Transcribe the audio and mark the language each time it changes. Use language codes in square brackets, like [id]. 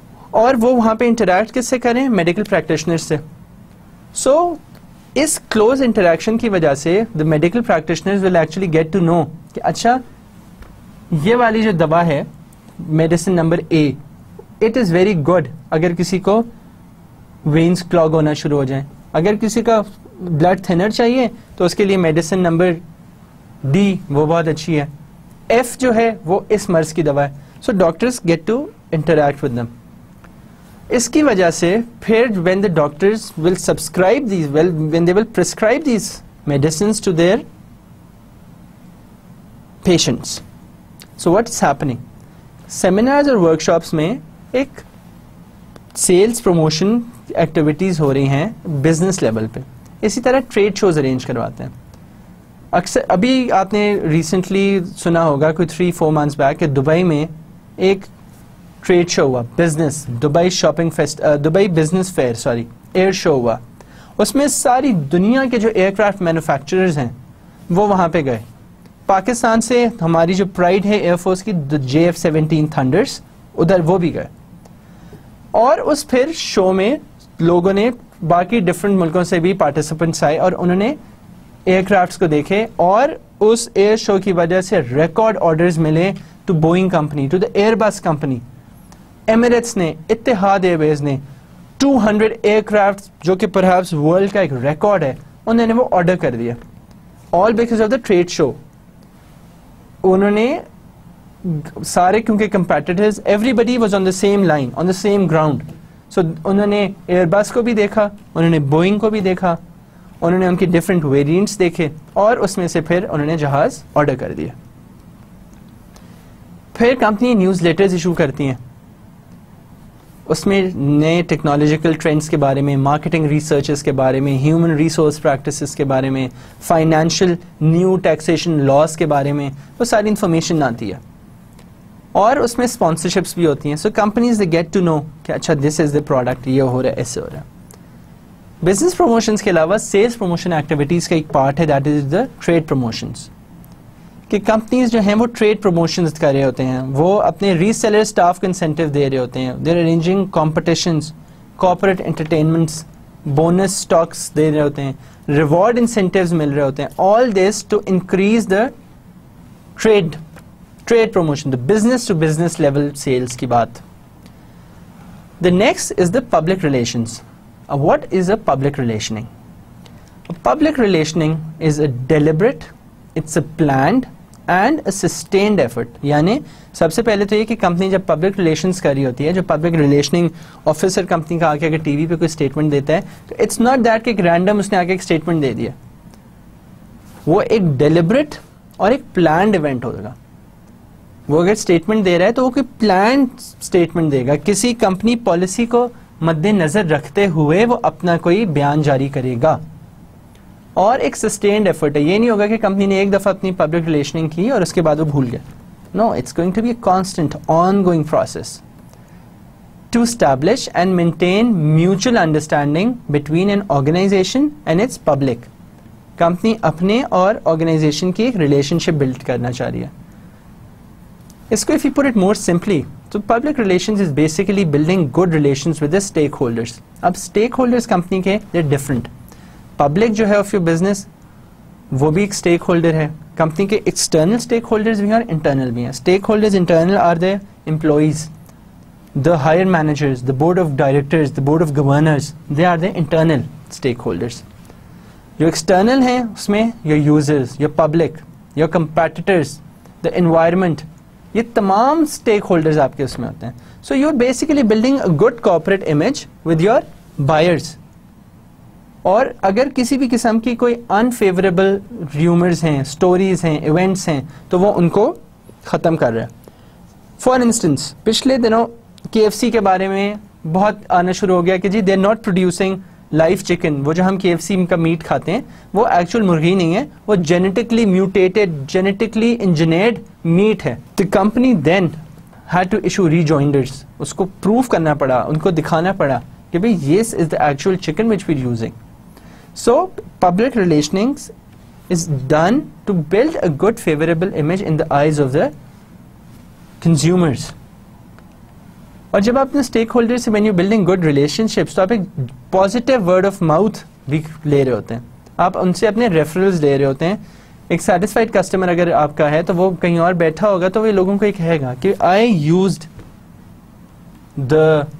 [ur] اور وہ وہاں پہ انٹریکٹ کس سے کریں, میڈیکل پریکٹیشنر سے. سو اس کلوز انٹریکشن کی وجہ سے [en] the medical practitioners will actually get to know [ur] کہ اچھا یہ والی جو دوا ہے medicine number A, [en] it is very good [ur] اگر کسی کو وینس کلاگ ہونا شروع ہو جائیں. اگر کسی کا بلڈ تھنر چاہیے تو اس کے لیے میڈیسن نمبر ڈی وہ بہت اچھی ہے. ایف جو ہے وہ اس مرض کی دوا ہے. [en] So doctors get to interact with them. [ur] اس کی وجہ سے پھر [en] when the doctors will subscribe these, when they will prescribe these medicines to their patients. So what's happening? [ur] Seminars اور workshops میں ایک sales promotion activities ہو رہی ہیں business level پہ. اسی طرح trade shows arrange کرواتے ہیں. اکثر ابھی آپ نے ریسنٹلی سنا ہوگا کوئی 3-4 months back کہ دبئی میں ایک ٹریڈ شو ہوا, business Dubai shopping Dubai business fair year شو ہوا. اس میں ساری دنیا کے جو ایئر کرافٹ مینوفیکچررز ہیں وہ وہاں پہ گئے. پاکستان سے ہماری جو پرائڈ ہے ایئر فورس کی JF-17 تھنڈرز, ادھر وہ بھی گئے. اور اس پھر شو میں لوگوں نے باقی ڈفرینٹ ملکوں سے بھی پارٹیسپینٹس آئے اور انہوں نے ایئر کرافٹس کو دیکھے, اور اس ایئر شو کی وجہ سے ریکارڈ آرڈرز ملے to Boeing company, [en] To the Airbus company. [ur] ایمریٹس نے, اتحاد ایئر ویز نے 200 ایئر کرافٹ جو کہ پرہیپس ورلڈ کا ایک ریکارڈ ہے, انہوں نے وہ آرڈر کر دیا, [en] All because of the trade show. [ur] انہوں نے سارے کیونکہ [en] Competitors everybody was on the same line, on the same ground. [ur] سو انہوں نے ایئر بس کو بھی دیکھا, انہوں نے بوئنگ کو بھی دیکھا, انہوں نے ان کی ڈفرینٹ ویریئنٹس دیکھے, اور اس میں سے پھر انہوں نے جہاز آرڈر کر دیا. پھر کمپنی نیوز لیٹرز ایشو کرتی ہیں, اس میں نئے ٹیکنالوجیکل ٹرینڈس کے بارے میں, مارکیٹنگ ریسرچز کے بارے میں, ہیومن ریسورس پریکٹسز کے بارے میں, فائنینشیل نیو ٹیکسیشن لاز کے بارے میں, وہ ساری انفارمیشن آتی ہے. اور اس میں اسپانسرشپس بھی ہوتی ہیں. [en] so companies they get to know [ur] کہ اچھا [en] this is the product, [ur] یہ ہو رہا ہے, ایسے ہو رہا ہے. بزنس پروموشنس کے علاوہ سیلس پروموشن ایکٹیویٹیز کا ایک پارٹ ہے, [en] That is the trade promotions. [ur] کہ کمپنیز جو ہیں وہ ٹریڈ پروموشنز کر رہے ہوتے ہیں, وہ اپنے ری سیلر اسٹاف کو انسینٹیو دے رہے ہوتے ہیں, [en] they are arranging competitions, [ur] corporate entertainments, bonus stocks دے رہے ہوتے ہیں, ریوارڈ انسینٹیوز مل رہے ہوتے ہیں. [en] all this to increase the trade promotion, the business to business level sales [ur] کی بات. [en] The next is the public relations. What is a public relationing? Public relationing is a deliberate, it's a planned and a sustained effort. [ur] یعنی سب سے پہلے تو یہ کہ company جب public relations کر رہی ہوتی ہے, جو پبلک ریلیشننگ آفیسر کمپنی کا آ کے اگر ٹی وی پہ کوئی اسٹیٹمنٹ دیتا ہے تو [en] it's not that [ur] کہ ایک رینڈم اس نے آ کے ایک اسٹیٹمنٹ دے دیا, وہ ایک ڈیلیبریٹ اور ایک پلانڈ ایونٹ ہوگا. وہ اگر اسٹیٹمنٹ دے رہا ہے تو وہ کوئی پلانڈ اسٹیٹمنٹ دے گا, کسی کمپنی پالیسی کو مد نظر رکھتے ہوئے وہ اپنا کوئی بیان جاری کرے گا, اور ایک سسٹینڈ ایفرٹ ہے. یہ نہیں ہوگا کہ کمپنی نے ایک دفعہ اپنی پبلک ریلیشننگ کی اور اس کے بعد وہ بھول گیا. [en] No, it's going to be a constant ongoing process to establish and maintain mutual understanding between an organization and its public. [ur] Company اپنے اور آرگنائزیشن کی ایک ریلیشن شپ بلڈ کرنا چاہ رہی ہے. اس کو [en] if you put it more simply, so public relations is basically building good relations with the stakeholders. [ur] اب stakeholders کمپنی کے [en] they're different. [ur] پبلک جو ہے [en] of your business [ur] وہ بھی ایک اسٹیک ہولڈر ہے. کمپنی کے ایکسٹرنل اسٹیک ہولڈرز بھی ہیں اور انٹرنل بھی ہیں. [en] Stakeholders internal are the employees, the higher managers, the board of directors, the board of governors, they are the internal stakeholders. [ur] جو ایکسٹرنل ہیں اس میں [en] your users, your public, your competitors, the environment, [ur] یہ تمام stake holders آپ کے اس میں ہوتے ہیں. [en] So you are basically building a good corporate image with your buyers. [ur] اور اگر کسی بھی قسم کی کوئی انفیوریبل ریومرز ہیں, اسٹوریز ہیں, ایونٹس ہیں, تو وہ ان کو ختم کر رہا ہے. [en] for instance [ur] پچھلے دنوں KFC کے بارے میں بہت آنا شروع ہو گیا کہ جی [en] They are not producing life chicken. [ur] وہ جو ہم KFC کا میٹ کھاتے ہیں وہ ایکچوئل مرغی نہیں ہے, وہ genetically mutated, genetically engineered meat ہے. [en] The company then had to issue rejoinders. [ur] اس کو پروف کرنا پڑا, ان کو دکھانا پڑا کہ بھائی [en] Yes is the actual chicken which we are using. So public relations is done to build a good favorable image in the eyes of the consumers. [ur] اور جب آپ اپنے اسٹیک ہولڈر سے [en] when you're building good relationships [ur] تو آپ ایک [en] positive word of mouth [ur] بھی لے رہے ہوتے ہیں, آپ ان سے اپنے ریفرلز لے رہے ہوتے ہیں. ایک سیٹسفائڈ کسٹمر اگر آپ کا ہے تو وہ کہیں اور بیٹھا ہوگا تو وہ لوگوں کو یہ کہے گا کہ [en] I used the